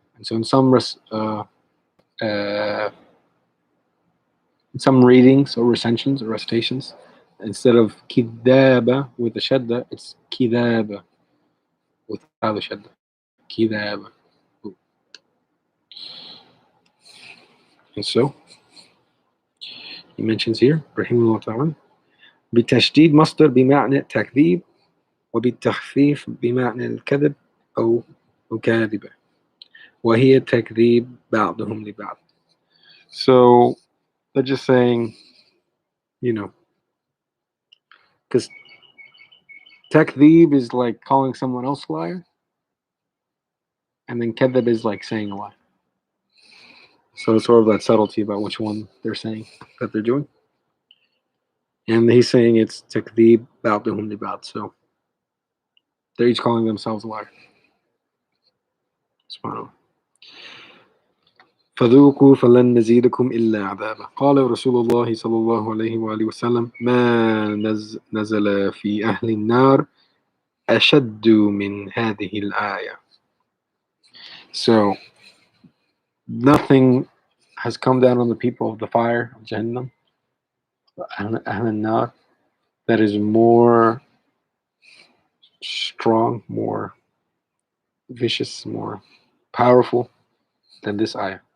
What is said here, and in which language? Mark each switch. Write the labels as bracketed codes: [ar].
[en] And so in some readings or recensions or recitations, instead of كذابة with the shadda, it's كذابة without the shadda. [ar] كذابة. [en] And so he mentions here [ar] رحمه الله تعالى بالتشديد مصدر بمعنى التكذيب وبالتخفيف بمعنى الكذب أو مكاذبة وهي تكذيب بعضهم لبعض. [en] So they're just saying, because takdhib is like calling someone else a liar, and then kadhib is like saying a lie. So it's sort of that subtlety about which one they're saying that they're doing. And he's saying it's [ar] takdhib ba'duhum li ba'd. [en] So they're each calling themselves a liar. [ar] SubhanAllah. فذوقوا فلن نزيدكم إلا عذابا. قال رسول الله صلى الله عليه وآله وسلم ما نزل في أهل النار أشد من هذه الآية. [en] So nothing has come down on the people of the fire of Jahannam, Ahl an-Nar, that is more strong, more vicious, more powerful than this ayah.